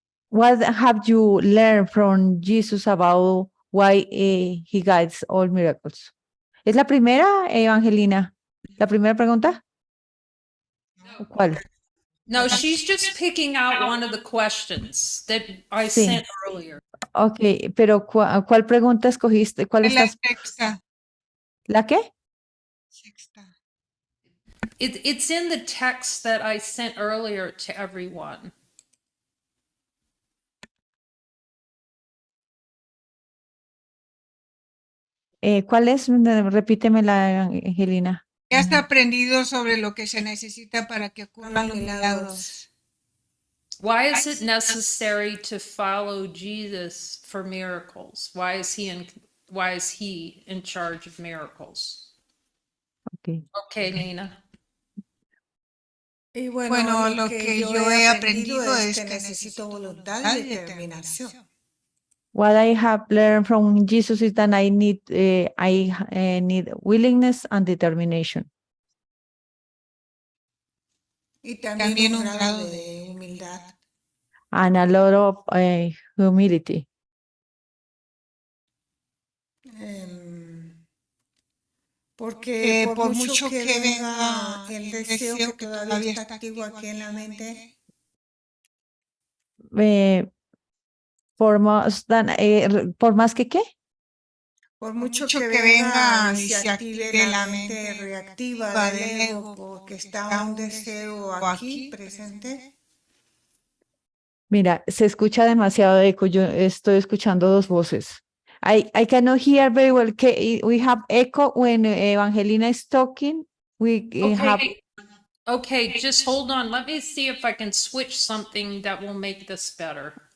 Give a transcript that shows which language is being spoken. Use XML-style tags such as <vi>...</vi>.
<en>What have you learned from Jesus about why he guides all miracles?</en> <es>¿Es la primera, Evangelina? ¿La primera pregunta? ¿Cuál?</es> <en>No, she's just picking out one of the questions that I</en> <es>Sí.</es> <en>sent earlier.</en> <es>Ok, pero ¿cuál pregunta escogiste? ¿Cuál Es la estás? sexta. ¿La qué? Sexta.</es> <en>It's in the text that I sent earlier to everyone.</en> <es>¿Cuál es? Repítemela, Angelina. ¿Qué has aprendido sobre lo que se necesita para que ocurran los milagros?</es> <en>Why is it necessary to follow Jesus for miracles? Why is he in charge of miracles? Ok. Okay, Nina.</en> <es>Y bueno, lo que yo he aprendido es que necesito voluntad y determinación.</es> <en>What I have learned from Jesus is that I need need willingness and determination,</en> <es>Y también un grado de humildad.</es> <en>and a lot of humility.</en> <es>Porque por mucho que venga el deseo que todavía está activo aquí en la mente, Por más que qué? por mucho que venga y se active la mente reactiva del ego, porque está un deseo aquí presente, Mira, se escucha demasiado eco. Yo estoy escuchando dos voces.</es> <en>I cannot hear very well. We have echo when Evangelina is talking. We have. Okay, just hold on. Let me see if I can switch something that will make this better.</en>